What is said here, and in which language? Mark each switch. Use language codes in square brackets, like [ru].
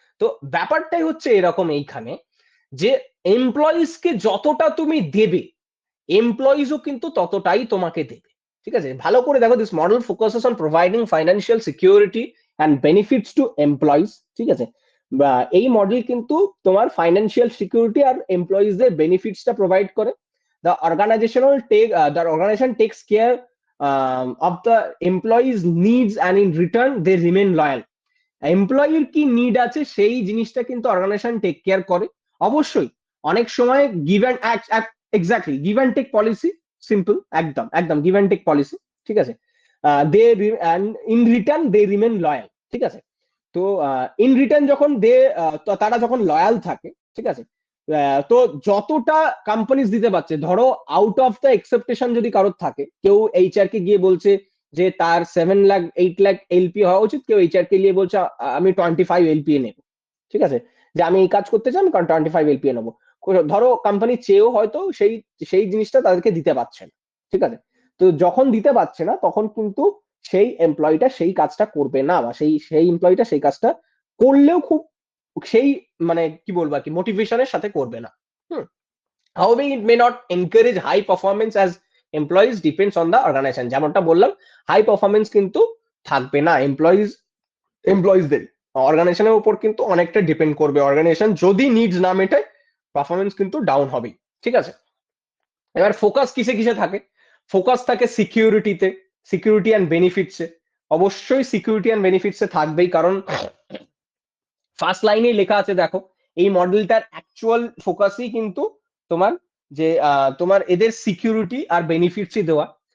[bn] তো ব্যাপারটাই হচ্ছে এরকম এইখানে, যে এমপ্লয়িজ কে যতটা তুমি দেবে, এমপ্লয়িজও কিন্তু ততটাই তোমাকে দেবে, ঠিক আছে। ভালো করে দেখো, [en] this model focuses on providing financial security and benefits to employees, [bn] ঠিক আছে। বা এই মডেল কিন্তু তোমার ফাইন্যান্সিয়াল সিকিউরিটি আর এমপ্লয়িজদের বেনিফিটসটা প্রোভাইড করে। [en] The organization takes care of the employees needs, and in return they remain loyal. [bn] এমপ্লয়ির কি নিড আছে সেই জিনিসটা কিন্তু অর্গানাইজেশন টেক কেয়ার করে। অবশ্যই অনেক সময় give and exactly give and take policy, simple, একদম একদম গিভ অ্যান্ড টেক পলিসি, ঠিক আছে। [en] they in return they remain loyal, [bn] ঠিক আছে। তো ইন রিটার্ন যখন তারা যখন লয়াল থাকে, ঠিক আছে। তো যতটা কোম্পানিজ দিতে পারছে, ধরো [en] out of the expectation [bn] যদি কারোর থাকে, কেউ এইচআর কে গিয়ে বলছে যে তার 7 লাখ 8 লাখ এলপি হওয়া উচিত, কেউ এইচআর কে গিয়ে বলছে আমি 25 এলপিএ নেবো, ঠিক আছে। যে আমি এই কাজ করতে চাই, আমি 25 এলপিএ নেবো। ধরো কোম্পানি চেয়েও হয়তো সেই সেই জিনিসটা তাদেরকে দিতে পারছে না, ঠিক আছে। তো যখন দিতে পারছে না, তখন কিন্তু সেই এমপ্লয়িটা সেই কাজটা করবে না, বা সেই সেই এমপ্লয়িটা সেই কাজটা করলেও খুব সেই মানে কি বলবো আর কি মোটিভেশনের সাথে করবে না। হুম। [en] However, it may not encourage high performance as employees depends on the organization. [bn] যেমনটা বললাম, হাই পারফরমেন্স কিন্তু থাকবে না এমপ্লয়িজদের, অর্গানাইজেশনের উপর কিন্তু অনেকটা ডিপেন্ড করবে। অর্গানাইজেশন যদি নিডস না মেটায়, পারফরমেন্স কিন্তু ডাউন হবেই, ঠিক আছে। এবার ফোকাস কিসে কিসে থাকে, ফোকাস থাকে সিকিউরিটিতে, সিকিউরিটি অ্যান্ড বেনিফিটসে। অবশ্যই সিকিউরিটি অ্যান্ড বেনিফিটসে থাকবেই, কারণ ফার্স্ট লাইনেই লেখা আছে দেখো, এই মডেলটার অ্যাকচুয়াল ফোকাসই কিন্তু তোমার যে তোমার এদের সিকিউরিটি আর বেনিফিটসই দেওয়া।